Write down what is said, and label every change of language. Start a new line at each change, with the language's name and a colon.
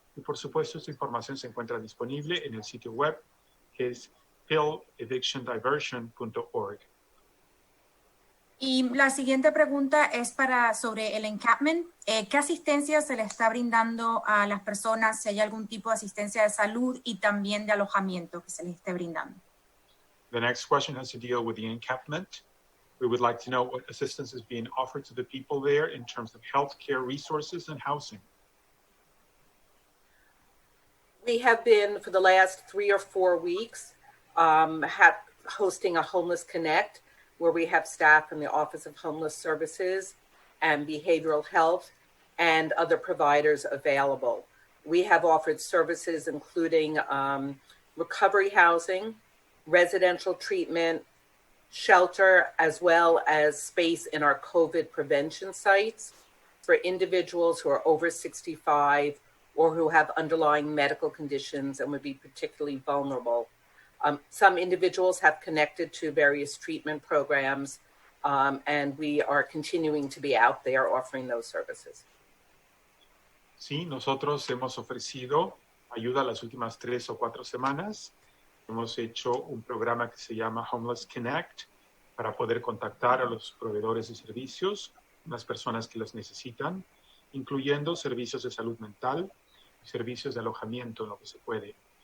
Spanish: Y por supuesto, esta información se encuentra disponible en el sitio web, que es evictiondiversion.org. Y la siguiente pregunta es sobre el encampment. ¿Qué asistencia se le está brindando a las personas? Si hay algún tipo de asistencia de salud y también de alojamiento que se les esté brindando.
English: The next question has to deal with the encampment. We would like to know what assistance is being offered to the people there in terms of healthcare resources and housing. We have been, for the last 3 or 4 weeks, hosting a Homeless Connect, where we have staff from the Office of Homeless Services and Behavioral Health and other providers available. We have offered services including recovery housing, residential treatment, shelter, as well as space in our COVID prevention sites for individuals who are over 65 or who have underlying medical conditions and would be particularly vulnerable. Some individuals have connected to various treatment programs, and we are continuing to be out there offering those services.
Spanish: Sí, nosotros hemos ofrecido ayuda las últimas 3 o 4 semanas. Hemos hecho un programa que se llama Homeless Connect para poder contactar a los proveedores de servicios, las personas que los necesitan, incluyendo servicios de salud mental y servicios de alojamiento en lo que se puede.